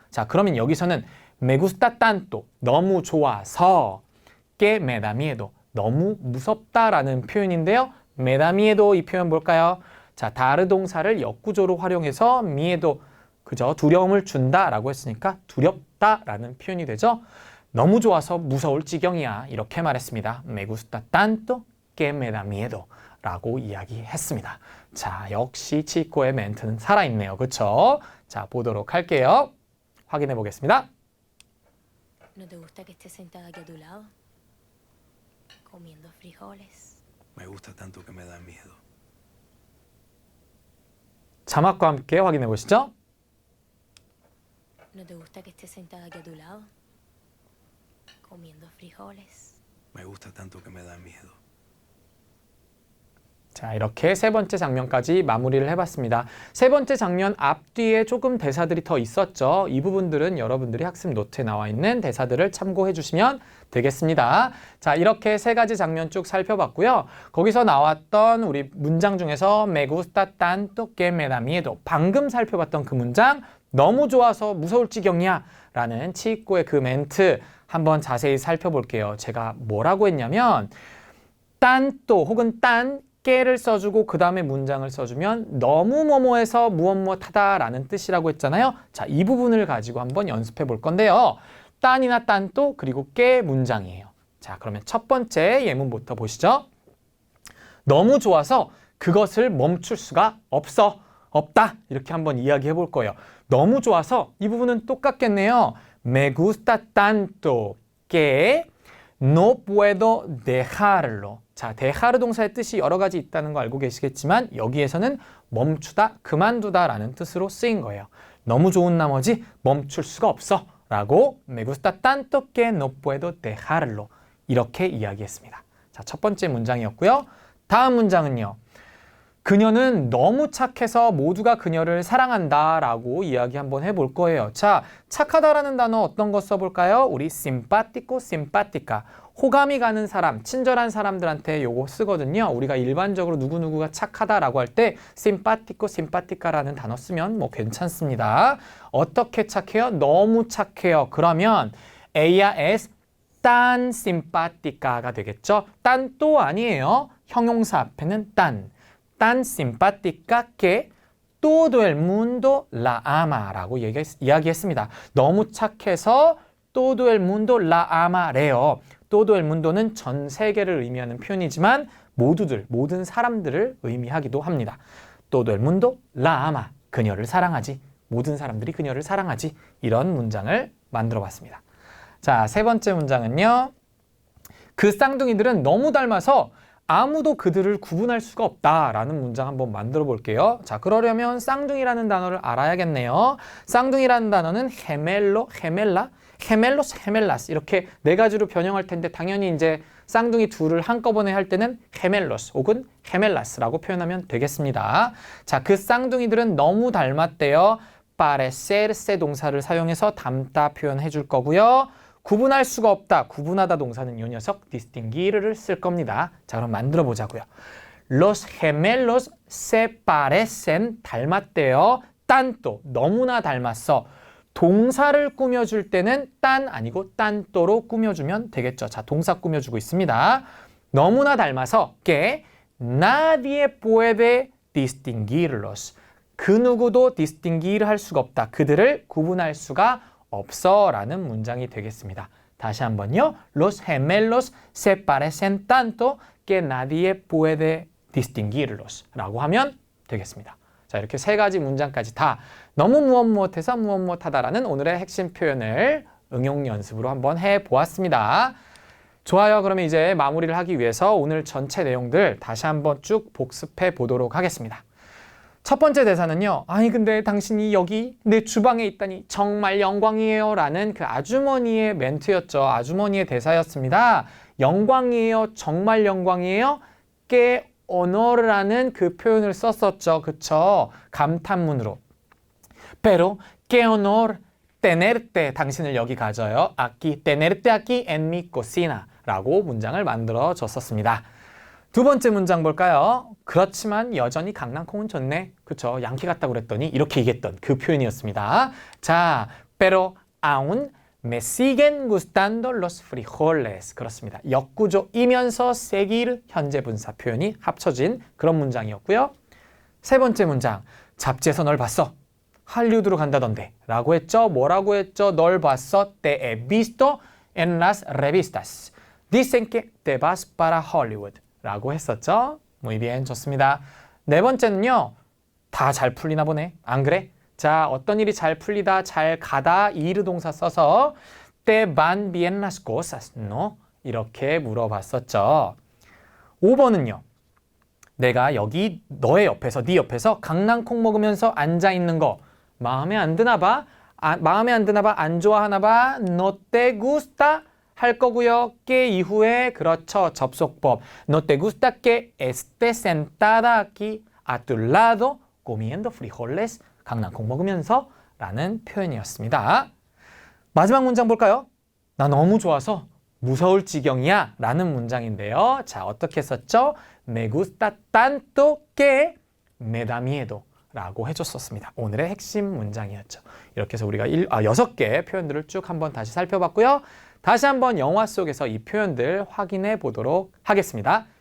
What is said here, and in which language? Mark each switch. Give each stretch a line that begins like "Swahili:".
Korean: 자, 그러면 여기서는
Spanish: me gusta tanto,
Korean: 너무 좋아서,
Spanish: que me da miedo,
Korean: 너무 무섭다라는 표현인데요.
Spanish: me da miedo
Korean: 이 표현 볼까요? 자, 다르 동사를 역구조로 활용해서 miedo, 그죠? 두려움을 준다라고 했으니까 두렵다라는 표현이 되죠. 너무 좋아서 무서울 지경이야, 이렇게 말했습니다.
Spanish: me gusta tanto que me da miedo
Korean: 라고 이야기했습니다. 자, 역시 치코의 멘트는 살아있네요. 그렇죠? 자, 보도록 할게요. 확인해 보겠습니다.
Spanish: ¿No te gusta que esté sentada aquí a tu lado? Comiendo frijoles. Me gusta tanto que me da miedo.
Korean: 자막과 함께 확인해 보시죠.
Spanish: ¿No te gusta que esté sentada aquí a tu lado? Comiendo frijoles. Me gusta tanto que me da miedo.
Korean: 자, 이렇게 세 번째 장면까지 마무리를 해봤습니다. 세 번째 장면 앞뒤에 조금 대사들이 더 있었죠. 이 부분들은 여러분들이 학습 노트에 나와 있는 대사들을 참고해 주시면 되겠습니다. 자, 이렇게 세 가지 장면 쭉 살펴봤고요. 거기서 나왔던 우리 문장 중에서
Spanish: Me gusta tanto que me da miedo.
Korean: 방금 살펴봤던 그 문장 너무 좋아서 무서울 지경이야 라는 치익고의 그 멘트 한번 자세히 살펴볼게요. 제가 뭐라고 했냐면 tanto 혹은 tan 깨를 써주고 그 다음에 문장을 써주면 너무 뭐뭐해서 무엇무엇하다 라는 뜻이라고 했잖아요. 자, 이 부분을 가지고 한번 연습해 볼 건데요. 딴이나 딴또 그리고 깨 문장이에요. 자, 그러면 첫 번째 예문부터 보시죠. 너무 좋아서 그것을 멈출 수가 없다. 이렇게 한번 이야기해 볼 거예요. 너무 좋아서 이 부분은 똑같겠네요.
Spanish: Me gusta tanto que no puedo dejarlo.
Korean: 자, dejar 동사의 뜻이 여러 가지 있다는 거 알고 계시겠지만 여기에서는 멈추다, 그만두다 라는 뜻으로 쓰인 거예요. 너무 좋은 나머지 멈출 수가 없어 라고
Spanish: me gusta tanto que no puedo dejarlo
Korean: 이렇게 이야기했습니다. 자, 첫 번째 문장이었고요. 다음 문장은요. 그녀는 너무 착해서 모두가 그녀를 사랑한다 라고 이야기 한번 해볼 거예요. 자, 착하다라는 단어 어떤 거 써볼까요?
Spanish: 우리 simpático, simpática.
Korean: 호감이 가는 사람, 친절한 사람들한테 요거 쓰거든요. 우리가 일반적으로 누구누구가 착하다라고 할 때 simpático, simpática라는 단어 쓰면 뭐 괜찮습니다. 어떻게 착해요? 너무 착해요.
Spanish: 그러면 ella es tan simpática가 되겠죠.
Korean: tan 또 아니에요. 형용사 앞에는 tan.
Spanish: tan simpática que todo el mundo la ama
Korean: 라고 이야기했습니다. 너무 착해서
Spanish: todo el mundo la ama래요.
Korean: todo el mundo는 전 세계를 의미하는 표현이지만 모든 사람들을 의미하기도 합니다.
Spanish: todo el mundo la ama,
Korean: 그녀를 사랑하지. 모든 사람들이 그녀를 사랑하지. 이런 문장을 만들어 봤습니다. 자, 세 번째 문장은요. 그 쌍둥이들은 너무 닮아서 아무도 그들을 구분할 수가 없다라는 문장 한번 만들어 볼게요. 자, 그러려면 쌍둥이라는 단어를 알아야겠네요. 쌍둥이라는 단어는 gemello, gemella, gemellos, gemellas 이렇게 네 가지로 변형할 텐데 당연히 이제 쌍둥이 둘을 한꺼번에 할 때는 gemellos 혹은 gemellas라고 표현하면 되겠습니다. 자, 그 쌍둥이들은 너무 닮았대요. parecerse 동사를 사용해서 닮다 표현해 줄 거고요. 구분할 수가 없다. 구분하다 동사는 이 녀석 distinguir를 쓸 겁니다. 자, 그럼 만들어 보자고요.
Spanish: Los gemelos se parecen
Korean: 닮았대요. tanto 너무나 닮았어. 동사를 꾸며줄 때는 tan 아니고 tanto로 꾸며주면 되겠죠. 자, 동사 꾸며주고 있습니다. 너무나 닮아서
Spanish: que nadie puede distinguirlos.
Korean: 그 누구도 distinguir 할 수가 없다. 그들을 구분할 수가 없어 라는 문장이 되겠습니다. 다시 한번요.
Spanish: Los gemelos se parecen tanto que nadie puede distinguirlos
Korean: 라고 하면 되겠습니다. 자, 이렇게 세 가지 문장까지 다 너무 무엇무엇해서 무엇무엇하다라는 오늘의 핵심 표현을 응용 연습으로 한번 해보았습니다. 좋아요. 그러면 이제 마무리를 하기 위해서 오늘 전체 내용들 다시 한번 쭉 복습해 보도록 하겠습니다. 첫 번째 대사는요. 아니 근데 당신이 여기 내 주방에 있다니 정말 영광이에요 라는 그 아주머니의 멘트였죠. 아주머니의 대사였습니다. 영광이에요. 정말 영광이에요.
Spanish: que honor
Korean: 라는 그 표현을 썼었죠. 그쵸? 감탄문으로.
Spanish: Pero qué honor tenerte.
Korean: 당신을 여기 가져요.
Spanish: Aquí, tenerte aquí en mi cocina
Korean: 라고 문장을 만들어 줬었습니다. 두 번째 문장 볼까요? 그렇지만 여전히 강낭콩은 좋네. 그쵸? 양키 같다고 그랬더니 이렇게 얘기했던 그 표현이었습니다.
Spanish: 자, pero aún me siguen gustando los frijoles.
Korean: 그렇습니다. 역구조이면서 seguir 현재 분사 표현이 합쳐진 그런 문장이었고요. 세 번째 문장, 잡지에서 널 봤어. 할리우드로 간다던데 라고 했죠. 뭐라고 했죠? 널 봤어.
Spanish: Te he visto en las revistas. Dicen que te vas para Hollywood. 라고 했었죠. Muy bien,
Korean: 좋습니다. 네 번째는요. 다 잘 풀리나 보네. 안 그래? 자, 어떤 일이 잘 풀리다, 잘 가다, ir 동사 써서
Spanish: te van bien las cosas, ¿no?
Korean: 이렇게 물어봤었죠. 5번은요. 내가 여기 너의 옆에서, 네 옆에서 강낭콩 먹으면서 앉아있는 거 마음에 안 드나 봐? 마음에 안 드나 봐, 안 좋아하나 봐,
Spanish: no te gusta
Korean: 할 거고요. que 이후에 그렇죠. 접속법.
Spanish: no te gusta que estés sentada aquí a tu lado comiendo frijoles.
Korean: 강낭콩 먹으면서 라는 표현이었습니다. 마지막 문장 볼까요? 나 너무 좋아서 무서울 지경이야 라는 문장인데요. 자, 어떻게 썼죠?
Spanish: Me gusta tanto que me da miedo
Korean: 라고 해줬었습니다. 오늘의 핵심 문장이었죠. 이렇게 해서 우리가 6개 표현들을 쭉 한번 다시 살펴봤고요. 다시 한번 영화 속에서 이 표현들 확인해 보도록 하겠습니다.